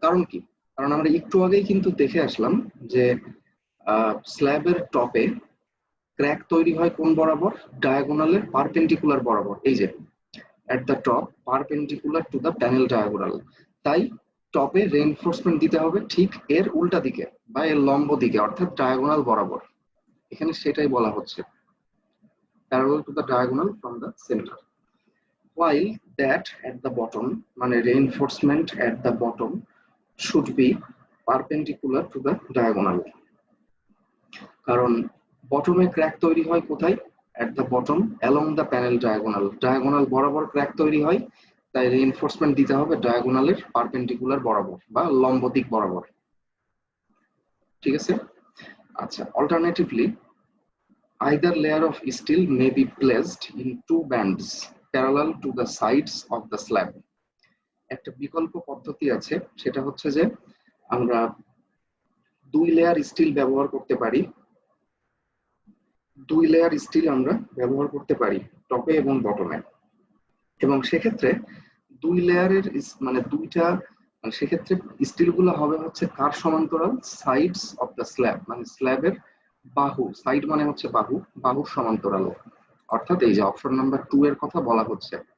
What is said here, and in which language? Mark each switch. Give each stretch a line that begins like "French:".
Bangla: কারণ কি, কারণ আমরা একটু আগেই কিন্তু দেখে আসলাম যে স্ল্যাবের টপে ক্র্যাক তৈরি হয় কোন বরাবর, ডায়াগোনালের পারপেন্ডিকুলার বরাবর, এই যে
English: at the top perpendicular to the panel diagonal।
Bangla: তাই টপে রেইনফোর্সমেন্ট দিতে হবে ঠিক এর উল্টা দিকে বা এর লম্ব দিকে অর্থাৎ ডায়াগোনাল বরাবর, এখানে সেটাই বলা হচ্ছে,
English: parallel to the diagonal from the center। while that at the bottom
Bangla: মানে
English: reinforcement at the bottom should be perpendicular to the diagonal,
Bangla: কারণ বটমে ক্র্যাক তৈরি হয় কোথায়,
English: at the bottom along the panel diagonal,
Bangla: diagonal বরাবর crack তৈরি হয়, তাই reinforcement দিতে হবে ডায়াগোনালের পারপেন্ডিকুলার বরাবর বা লম্ব দিক বরাবর। ঠিক আছে, আচ্ছা,
English: Alternatively either layer of steel may be placed in two bands parallel to the sides of the slab।
Bangla: একটা বিকল্প পদ্ধতি আছে, সেটা হচ্ছে যে আমরা 2 লেয়ার স্টিল ব্যবহার করতে পারি, 2 লেয়ার স্টিল আমরা ব্যবহার করতে পারি টপে এবং বটমে, এবং সেক্ষেত্রে 2 লেয়ারের মানে দুইটা, মানে সেক্ষেত্রে স্টিলগুলো হবে হচ্ছে কার সমান্তরাল,
English: sides of the slab,
Bangla: মানে স্ল্যাবের বাহু, সাইড মানে হচ্ছে বাহু, বাহুর সমান্তরাল, অর্থাৎ এই যে অপশন নাম্বার 2 এর কথা বলা হচ্ছে।